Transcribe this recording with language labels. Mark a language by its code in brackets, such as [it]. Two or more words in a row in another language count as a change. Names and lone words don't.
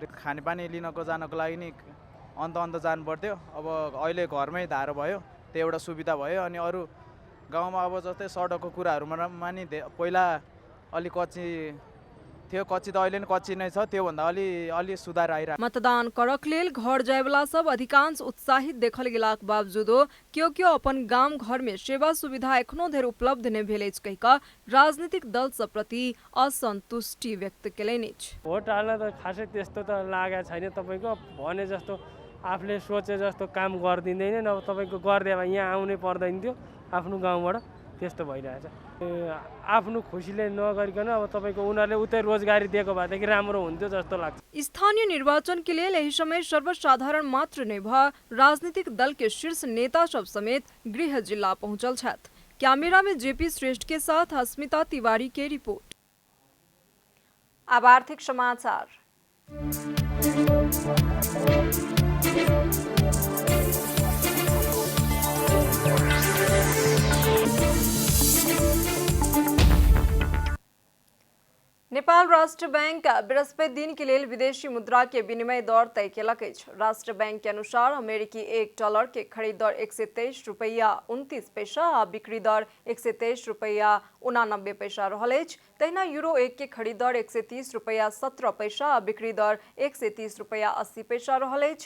[ne] खानेपानी लिनको जानको लागि नि अन्त जानु पर्थ्यो। अब अहिले घरमै धारो भयो, त्यो एउटा सुविधा भयो। अनि अरू गाउँमा अब जस्तै सडकको कुराहरूमा नि पहिला अलि कच्ची थियो कच्ची त अहिले नि कच्ची नै छ, त्योभन्दा अलि सुधार आइरहेको। [mai] मतदान करक लेल घर जायवाला सब अधिकांश उत्साहित देखल गेलाक बावजूदो क्यों अपन गाम घर में सेवा सुविधा एखनो धरि उपलब्ध नहीं भेल अछि कहि कऽ राजनीतिक दल सब प्रति असन्तुष्टि व्यक्त केलनि अछि। [ne] भोट हाल्न त खासै त्यस्तो त लागेको छैन, तपाईँको भने जस्तो आफूले सोचे जस्तो काम गरिदिँदैन, अब तपाईँको गरिदिए भए यहाँ आउनै पर्दैन थियो आफ्नो गाउँबाट, त्यस्तो भइरहेछ। आफ्नो खुसीले नगरिकन अब तपाईँको उनीहरूले उतै रोजगारी दिएको भएदेखि राम्रो हुन्थ्यो जस्तो लाग्छ। [mai] स्थानीय निर्वाचन के लिए यही समय सर्वसाधारण मात्र नहीं भ राजनीतिक दल के शीर्ष नेता सब समेत गृह जिला पहुंचल छथि। कैमरा में जेपी श्रेष्ठ के साथ अस्मिता तिवारी के रिपोर्ट। अब आर्थिक समाचार। नेपाल राष्ट्र बैंक बृहस्पति दिन के लिए विदेशी मुद्रा के विनिमय दर तय केलक अछि। राष्ट्र बैंक के अनुसार अमेरिकी $1 के खरीद दर $123.29 आ बिक्री दर $123.89 रहल अछि। तहिना यूरो 1 के खरीद दर $130.17 आ बिक्री दर $130.80 रहल अछि।